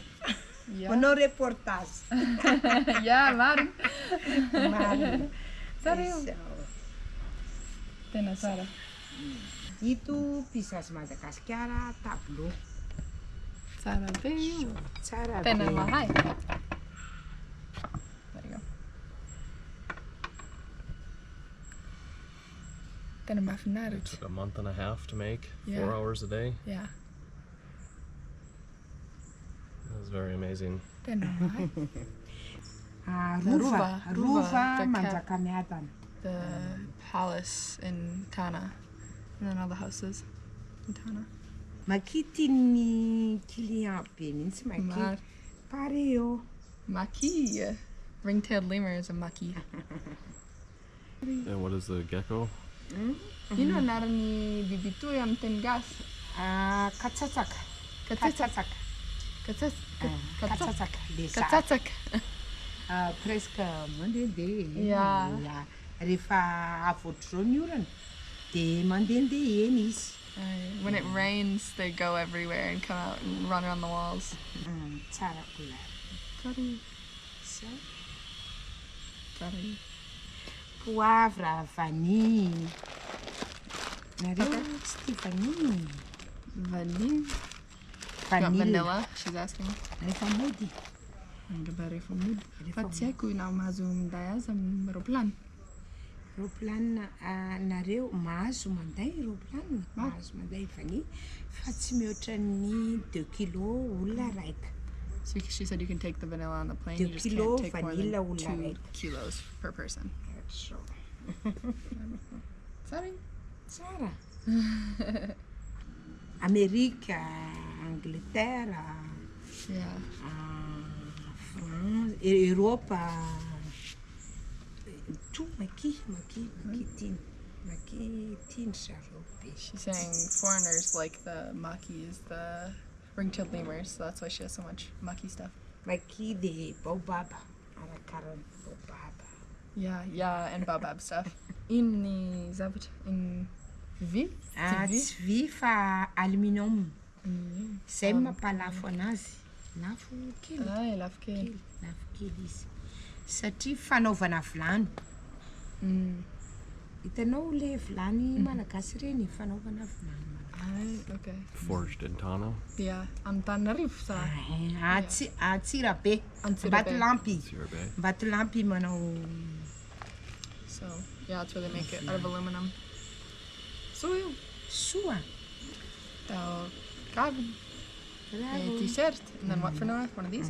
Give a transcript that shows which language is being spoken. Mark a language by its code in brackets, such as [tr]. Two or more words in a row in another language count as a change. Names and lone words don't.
[mg] Manao reportage. Yeah, marina. Marina. Sareo. Izao. Tena tsara. Ito paysage Madagascar tableau. Tsara be io. Tsara Tena be. mahay. [en] There you go. Tena It [mg] mahafinaritra. [en] took a month and a half to make, Yeah. 4 hours a day. Yeah. That was very amazing. [mg] Tena mahay. Rova [en] the [mg] Manjakamiadana. [en] The palace in Tana. And then all the houses in Tana. [mg] Makity ny client be mihitsy Maro. maki. Pareo. Maki. [en] Ring-tailed lemur is a maki. And what is the gecko? [mg] Ino anaran'ny biby toy amin'ny teny gasy? Katsatsaka. Katsatsaka. Katsatsaka. Katsatsaka. Presque mandehandeha. [en] Yeah. [mg] Rehefa avy ohatr'izao ny orana dia mandehandeha eny izy. [en] When it rains, they go everywhere and come out and run around the walls. [mg] Tsara kola. [en] Sorry. [fr] Poivre, vanille. [mg] Nareo tsy tia vanille. [fr] Vanille. [en] want vanilla. vanilla? She's asking. [mg] Rehefa mody. Rehefa mody. Fa tsy haiko na mahazo minday azy amin'ny roplanina. Roplanina nareo mahazo manday roplanina. Mahazo manday vanille. Fa tsy mihoatra ny 2 kilo olona raika. [en] So she said you can take the vanilla on the plane. [mg] 2 [en] You just [mg] kilo [en] can't take more vanilla than 2 [mg] olona raika. [en] kilos per person. So, Sorry. [mg] tsara. Amerika, Angleterre, [en] Yeah. [mg] France, Europa. Tout maki tin zareo be. [en] She's saying foreigners like the makis, the ring-tailed lemurs, so that's why she has so much maki stuff. [mg] Maki de baobab. Arakaran baobab. [en] Yeah, and baobab stuff. In V? [mg] Tsy vy fa aluminium. Zay mampalafo anazy. Lafo kely. Ah, lafo kely. Lafo kely izy. Satria fanaovana vilany. Hitanao le vilany malagasy reny fanaovana vilany. [en] Ah, okay. Forged in Tana. Yeah, [mg] Antananarivo sa. Atsirabe. Antsirabe. Vatolampy. Sirabe. Vatolampy manao. [en] So, yeah, that's where they make it, out of aluminum. So, yeah. [mg] Soa. [en] Cabin. A t-shirt. And then what for Noah? One of these?